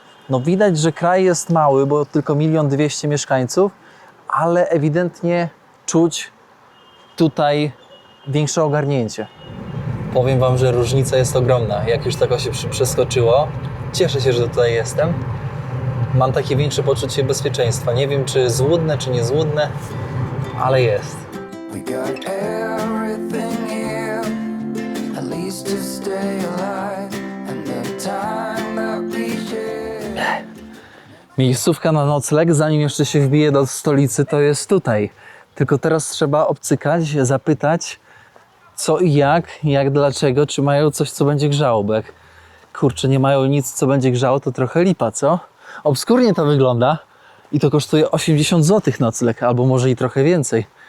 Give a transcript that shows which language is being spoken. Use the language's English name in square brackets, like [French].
[Polish] No widać, że kraj jest mały, bo tylko 1 200 000 mieszkańców, ale ewidentnie czuć tutaj większe ogarnięcie. Powiem wam, że różnica jest ogromna. Jak już tak się przeskoczyło, cieszę się, że tutaj jestem. mam takie większe poczucie bezpieczeństwa. Nie wiem, czy złudne, czy niezłudne, ale jest. [English] We got everything here, at least to stay alive, and the time that we share. [Polish] Miejscówka na nocleg, zanim jeszcze się wbije do stolicy, to jest tutaj. Tylko teraz trzeba obcykać, zapytać co i jak dlaczego, czy mają coś, co będzie grzało, bo jak kurczę, nie mają nic, co będzie grzało, to trochę lipa, co? Obskurnie to wygląda i to kosztuje 80 zł nocleg, albo może i trochę więcej.